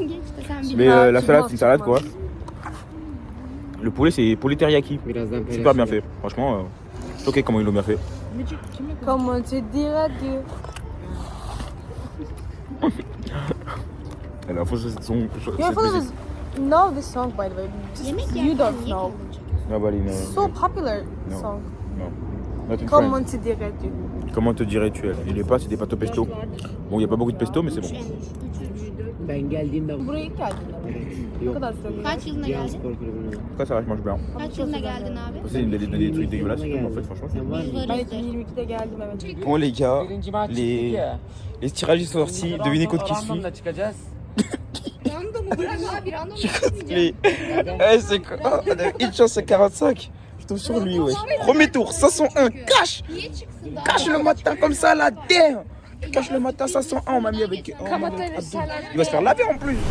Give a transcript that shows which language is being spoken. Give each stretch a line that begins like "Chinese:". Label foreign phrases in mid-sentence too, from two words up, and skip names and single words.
French: Mais la salade, c'est une salade quoi. Le poulet, c'est poulet teriyaki. Super bien fait. Franchement, ok comment ils l'ont bien fait. Comment tu diras Dieu? Elle a faussé son.
English: Your followers know this song by the way. Just you don't know. Nobody knows. It's so popular No. song. Non. Not in
French: Comment
English: French.
French: tu dirais Dieu? Comment te dirais-tu elle? Il est pas, c'est des pâtes au pesto. Bon, il n'y a pas beaucoup de pesto, mais c'est bon.
Turkish: Ben geldiğimde Buraya ilk geldiğinde mi? Ne kadar süre? Kaç yılında geldin? spor kulübüne.
French: Ça, ça va, je mange bien.
Turkish: Kaç yılında geldin abi?
French: C'est des trucs dégueulasses, mais en fait, franchement.
Turkish: Sen var mı? Ben 2022'de geldim evet.
French: Bon, les gars,
Turkish: Birinci maç çıktık ya.
French: les tirages sont sortis. Devinez contre qui je suis.
Turkish: Random'da çıkacağız. Random mu? Bırak abi random mu?
French: C'est quoi? On a une chance à 45. Je tombe sur lui, ouais. Premier tour, 501, cash!
Turkish: Niye çıksın daha?
French: Cash le matin comme ça, la damn! Cash le matin, 501, on m'a mis avec. Il va se faire laver en plus!